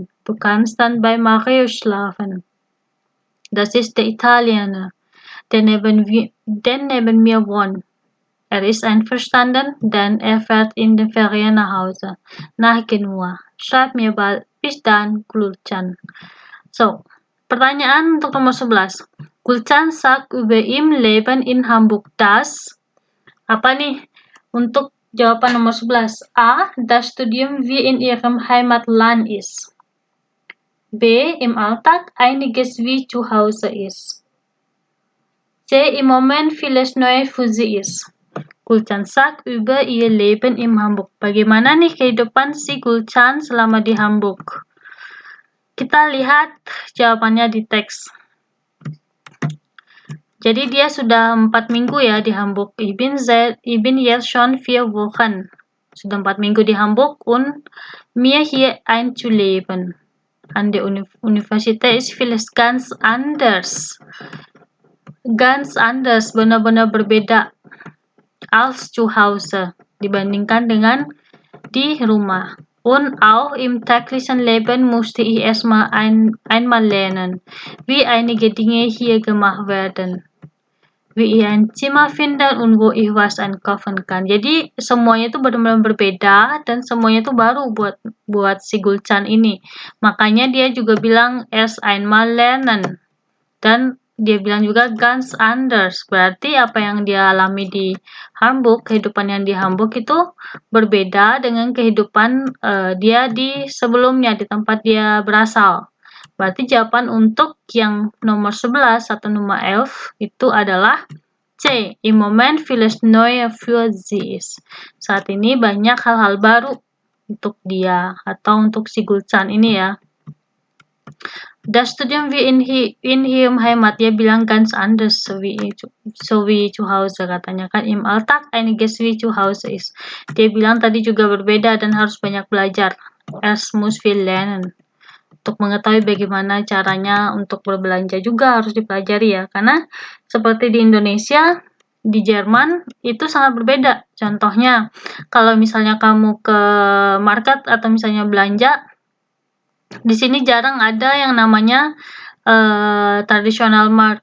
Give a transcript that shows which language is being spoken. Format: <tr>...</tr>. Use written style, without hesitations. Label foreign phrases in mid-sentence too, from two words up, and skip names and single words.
<de>Du kannst dann bei Mario schlafen. Das ist der Italiener, der neben mir wohnt. Er ist einverstanden, denn er fährt in den Ferien nach Hause, nach Genua. Schreib mir bald. Bis dann, Gulcan. So,</de> <id>pertanyaan untuk nomor 11.</id> <de>Gulcan sagt über ihm Leben in Hamburg. Das,</de> <id>apa nih? Untuk jawaban nomor 11.</id> <de>A. Das Studium wie in ihrem Heimatland ist. B. Im Alltag einiges wie zu Hause ist. C. Im Moment vieles neu für sie ist. Gulcan sagt über ihr Leben in Hamburg.</de> <id>Bagaimana nih kehidupan si Gulcan selama di Hamburg? Kita lihat jawabannya di teks. Jadi dia sudah 4 minggu ya di Hamburg.</id> <de>Ich bin jetzt schon 4 Wochen.</de> <id>Sudah 4 Minggu di Hamburg</id> <de>und mir hier einzuleben. An der Universität ist vieles ganz anders. Ganz anders,</de> <id>benar-benar berbeda</id> <de>als zu Hause,</de> <id>dibandingkan dengan di rumah.</id> <de>Und auch im täglichen Leben musste ich erstmal einmal lernen, wie einige Dinge hier gemacht werden. Wie ich ein Zimmer finden und wo ich was einkaufen kann.</de> <id>Jadi semuanya itu benar-benar berbeda dan semuanya itu baru buat si Gulcan ini. Makanya dia juga bilang</id> <de>erst einmal lernen.</de> <id>Dan dia bilang juga</id> <de>ganz anders.</de> <id>Berarti apa yang dia alami di Hamburg, kehidupan yang di Hamburg itu berbeda dengan kehidupan dia di sebelumnya, di tempat dia berasal. Berarti jawaban untuk yang nomor 11 atau nomor 11 itu adalah C.</id> <de>Im Moment vieles neue für sie ist.</de> <id>Saat ini banyak hal-hal baru untuk dia atau untuk si Gulcan ini ya.</id> <de>Das Studium wie in ihrem Heimat,</de> <id>dia bilang</id> <de>ganz anders, so wie zu Hause</de> <id>katanya kan.</id> <de>Im Alltag einiges wie zu Hause ist.</de> <id>Dia bilang tadi juga berbeda dan harus banyak belajar.</id> <de>Es muss viel lernen.</de> <id>Untuk mengetahui bagaimana caranya untuk berbelanja juga harus dipelajari ya. Karena seperti di Indonesia, di Jerman itu sangat berbeda. Contohnya, kalau misalnya kamu ke market atau misalnya belanja, di sini jarang ada yang namanya tradisional market.</id>